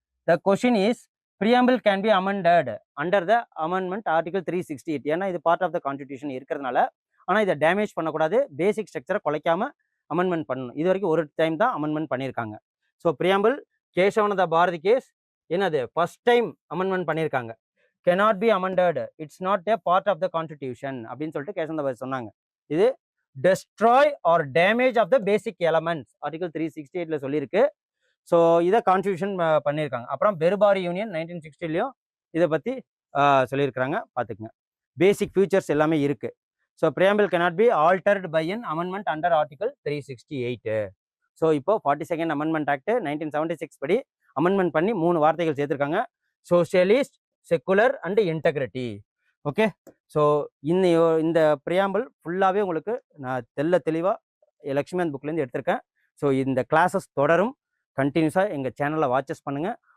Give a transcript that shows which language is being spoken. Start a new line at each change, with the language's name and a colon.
English: The question is preamble can be amended under the amendment article 368.
Tamil: ஏன்னா இது part of the constitution இருக்கிறதுனால. ஆனால் இதை டேமேஜ் பண்ணக்கூடாது, பேசிக் ஸ்ட்ரக்சரை குலைக்காம அமெண்ட்மெண்ட் பண்ணணும். இது வரைக்கும் ஒரு டைம் தான் அமெண்ட்மெண்ட் பண்ணியிருக்காங்க. So preamble Kesavananda Bharathi case என்னது ஃபர்ஸ்ட் டைம் அமெண்ட்மெண்ட் பண்ணியிருக்காங்க.
English: cannot be amended, it's not a part of the constitution
Tamil: அப்படின்னு சொல்லிட்டு கேசவானந்த பாரதி சொன்னாங்க.
English: இது destroy or damage of the basic elements
Tamil: article 368 சொல்லியிருக்கு. ஸோ இதை கான்ஸ்டியூஷன் பண்ணியிருக்காங்க. அப்புறம் பெருபாரி யூனியன் 1960 இதை பற்றி சொல்லியிருக்கிறாங்க, பார்த்துக்குங்க. பேசிக் ஃபியூச்சர்ஸ் எல்லாமே இருக்கு. So preamble
English: cannot be altered by an amendment under article 368.
Tamil: So இப்போ 42nd அமெண்ட்மெண்ட் ஆக்ட் 1976 படி அமெண்ட்மெண்ட் பண்ணி 3 வார்த்தைகள் சேர்த்துருக்காங்க, socialist, secular and integrity. Okay, so இந்த பிரியாம்பிள் ஃபுல்லாகவே உங்களுக்கு நான் தெளிவாக லக்ஷ்மிகாந்த் புக்லேருந்து எடுத்திருக்கேன். ஸோ இந்த கிளாஸஸ் தொடரும். கண்டினியூஸாக எங்கள் சேனலில் வாட்சஸ் பண்ணுங்கள்.